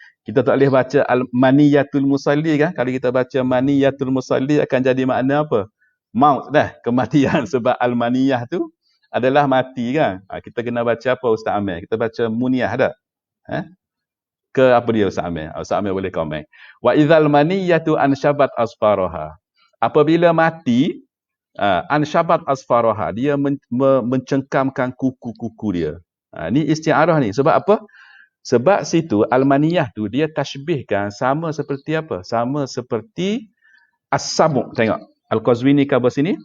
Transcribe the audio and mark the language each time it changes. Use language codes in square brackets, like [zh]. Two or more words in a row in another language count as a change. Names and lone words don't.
[ms] Kita tak boleh baca Maniyatul Musalli kan? Kalau kita baca Maniyatul Musalli akan jadi makna apa? Maut dah, kematian sebab al-maniyah tu adalah mati kan. Kita kena baca apa Ustaz Amir? Kita baca Muniyah tak? Ke apa dia Ustaz Amir? Ustaz Amir boleh komen. [ar] وإذا المنية أنشبت أظفارها. [ms] Apabila mati, [ar] أنشبت أظفارها, [ms] dia mencengkamkan kuku-kuku dia. Ni isti'arah ni. Sebab apa? Sebab situ almaniyah tu dia tashbihkan sama seperti apa? Sama seperti as-sabu'. Tengok. Al-Qazwini khabar sini.